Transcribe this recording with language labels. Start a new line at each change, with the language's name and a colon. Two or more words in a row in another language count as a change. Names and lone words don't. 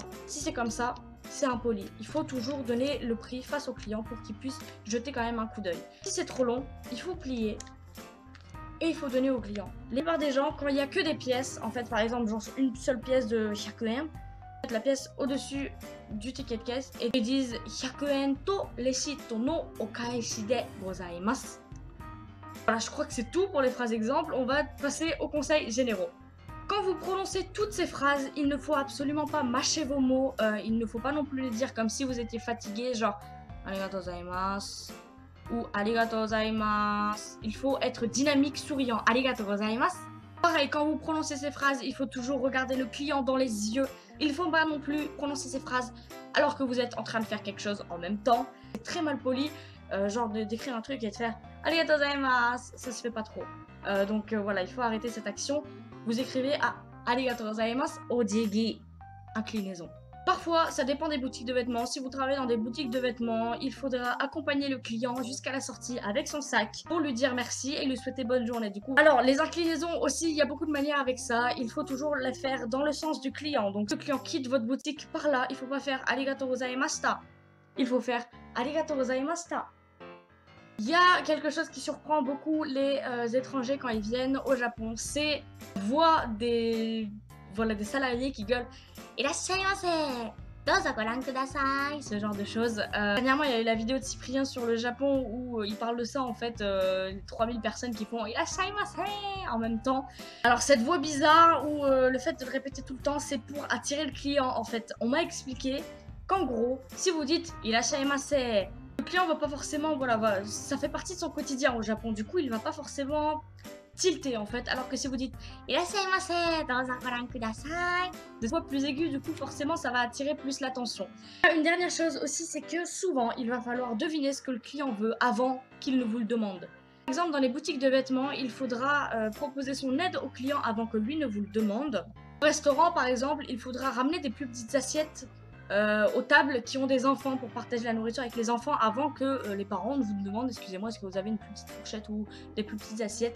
French: Si c'est comme ça, c'est impoli. Il faut toujours donner le prix face au client pour qu'il puisse jeter quand même un coup d'œil. Si c'est trop long, il faut plier et il faut donner au client. La plupart des gens, quand il n'y a que des pièces, en fait par exemple genre une seule pièce de
Japanese: 100円とレシートのお返しでございます.
French: Voilà, je crois que c'est tout pour les phrases exemples. On va passer aux conseils généraux. Quand vous prononcez toutes ces phrases, il ne faut absolument pas mâcher vos mots. Il ne faut pas non plus les dire comme si vous étiez fatigué, genre
Japanese: ありがとうございます
French: ou
Japanese: ありがとうございます.
French: Il faut être dynamique, souriant.
Japanese: ありがとうございます.
French: Pareil, quand vous prononcez ces phrases, il faut toujours regarder le client dans les yeux. Il ne faut pas non plus prononcer ces phrases alors que vous êtes en train de faire quelque chose en même temps. C'est très mal poli, genre d'écrire un truc et de faire
Japanese: ありがとうございます,
French: ça se fait pas trop. Donc voilà, il faut arrêter cette action. Vous écrivez à
Japanese: ありがとうございます お辞儀,
French: inclinaison. Parfois, ça dépend des boutiques de vêtements. Si vous travaillez dans des boutiques de vêtements, il faudra accompagner le client jusqu'à la sortie avec son sac pour lui dire merci et lui souhaiter bonne journée. Du coup, alors les inclinaisons aussi, il y a beaucoup de manières avec ça. Il faut toujours les faire dans le sens du client. Donc, si le client quitte votre boutique par là, il ne faut pas faire
Japanese: ありがとうございました.
French: Il faut faire
Japanese: ありがとうございました.
French: Il y a quelque chose qui surprend beaucoup les étrangers quand ils viennent au Japon. C'est voix des salariés qui gueulent
Japanese: いらっしゃいませ、どうぞご覧ください,
French: ce genre de choses. Dernièrement, il y a eu la vidéo de Cyprien sur le Japon où il parle de ça en fait, 3000 personnes qui font Irashaimase en même temps. Alors cette voix bizarre ou le fait de le répéter tout le temps, c'est pour attirer le client en fait. On m'a expliqué qu'en gros, si vous dites Irashaimase, le client va pas forcément, voilà, ça fait partie de son quotidien au Japon. Du coup, il va pas forcément tilter en fait. Alors que si vous dites
Japanese: いらっしゃいませ、どうぞご覧ください,
French: des voix plus aiguës, du coup, forcément, ça va attirer plus l'attention. Une dernière chose aussi, c'est que souvent, il va falloir deviner ce que le client veut avant qu'il ne vous le demande. Par exemple, dans les boutiques de vêtements, il faudra proposer son aide au client avant que lui ne vous le demande. Au restaurant, par exemple, il faudra ramener des plus petites assiettes aux tables qui ont des enfants pour partager la nourriture avec les enfants avant que les parents ne vous demandent excusez-moi est-ce que vous avez une plus petite fourchette ou des plus petites assiettes.